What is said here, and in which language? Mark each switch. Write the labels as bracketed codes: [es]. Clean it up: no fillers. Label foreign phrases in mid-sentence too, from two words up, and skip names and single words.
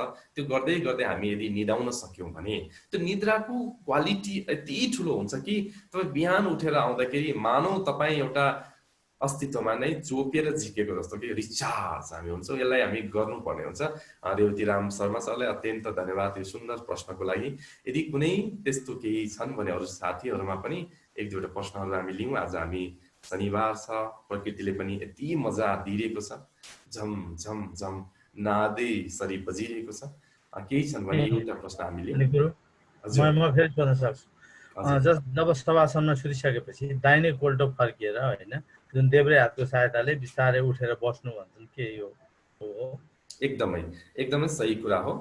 [ne] त्यो गर्दै गर्दै हामी यदि निदाउन सक्यौँ भने त्यो निद्राको क्वालिटी यति ठुलो हुन्छ कि तपाईँ बिहान उठेर आउँदाखेरि मानौ तपाईँ एउटा अस्तित्वमा नै चोकेर झिकेको जस्तो कि रिचार्ज हामी हुन्छौँ। यसलाई हामी गर्नुपर्ने हुन्छ। रेवती राम शर्मा सरलाई अत्यन्त धन्यवाद यो सुन्दर प्रश्नको लागि। यदि कुनै त्यस्तो केही छन् भने अरू साथीहरूमा पनि एक दुईवटा प्रश्नहरू हामी लिउँ। आज हामी शनिबार छ, प्रकृतिले पनि यति मजा दिइरहेको छ, झम झम झम नादै सरी बजिरहेको छ। केही छन् भने एउटा प्रश्न हामी लिउँ। म फेरि सोध्न सक्छु। जब शवासनमा सुतिसकेपछि दाहिने कोल्टो फर्किएर होइन जुन देब्रे हातको सहायताले बिस्तारै उठेर बस्नु भन्छन् के यो हो? एकदमै एकदमै सही कुरा हो।